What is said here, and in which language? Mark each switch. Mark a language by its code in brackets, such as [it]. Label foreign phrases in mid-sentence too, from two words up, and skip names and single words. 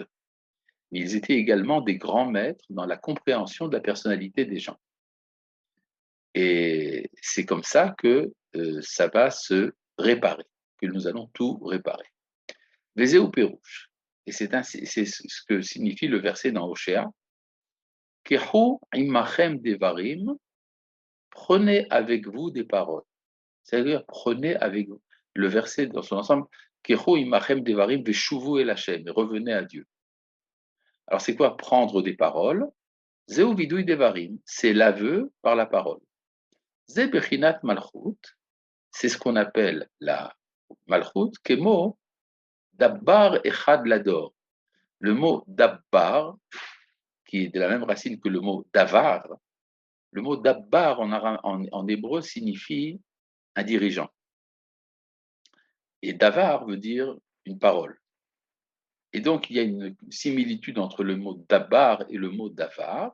[fr] Mais ils étaient également des grands maîtres dans la compréhension de la personnalité des gens. Et c'est comme ça que ça va se réparer, que nous allons tout réparer. [he] וזהו פירוש. [fr] Et c'est ce que signifie le verset dans Oshéa. [he] קחו עמכם דברים, [fr] prenez avec vous des paroles. C'est-à-dire, prenez avec vous. Le verset dans son ensemble, [he] קחו עמכם דברים ושובו אל השם, [fr] et revenez à Dieu. Alors, c'est quoi prendre des paroles? [he] זהו וידוי דברים, [fr] c'est l'aveu par la parole. [he] זה בחינת מלכות, [fr] c'est ce qu'on appelle la malchut, [he] כמו דבר אחד לדור. [fr] Le mot dabbar, qui est de la même racine que le mot davar, le mot dabbar en hébreu signifie un dirigeant. Et davar veut dire une parole. Et donc, il y a une similitude entre le mot dabbar et le mot davar.